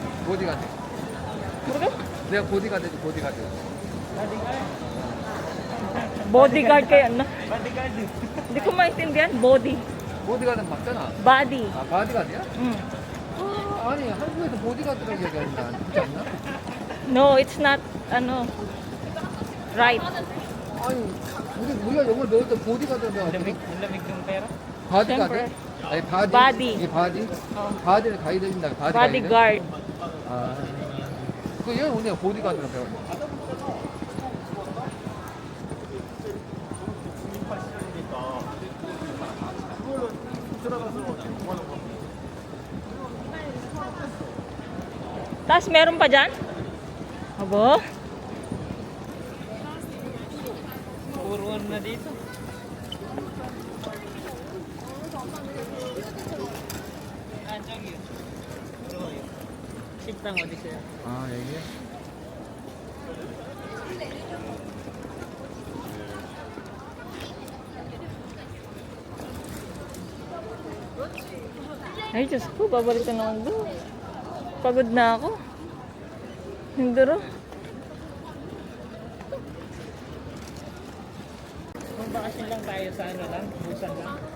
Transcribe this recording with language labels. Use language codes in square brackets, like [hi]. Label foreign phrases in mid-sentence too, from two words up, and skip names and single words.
[ko] 보디가드. 모르겠? 내가 보디가드, 보디가드. [tl] Bodyguard kayo, ano? Bodyguard. Hindi ko maintindihan. Body. [ko] 보디가드는 맞잖아. Body. 아, 바디가드야? Mm. 아, 아니, 한국에서 보디가드라고 얘기하는데 안 그렇지 않나? [en] No, it's not, ano, right. [ko] 아니, 우리가 영어 배울 때 보디가드라고 [tl] Lamig, [ko] 하거든. [tl] lamig yung pera. [ko] 바디가드? [tl] Siyempre. [ko] 아니, 바디. 바디. 이게 바디? 어. 바디를 가이드 해준다. 바디 Bodyguard. 아. 그 얘는 오늘 보디가드라고 배웠어. [tl] Tapos meron pa dyan? Abo? Puro ano na dito. [ko] Ah, 저기. 저기. 식당 어디 있어요? 아, 여기? [tl] Ay, Diyos ko, babalik ka naman doon. Pagod na ako. Hinduro. Kung bakasyon lang tayo sa ano lang, busan lang.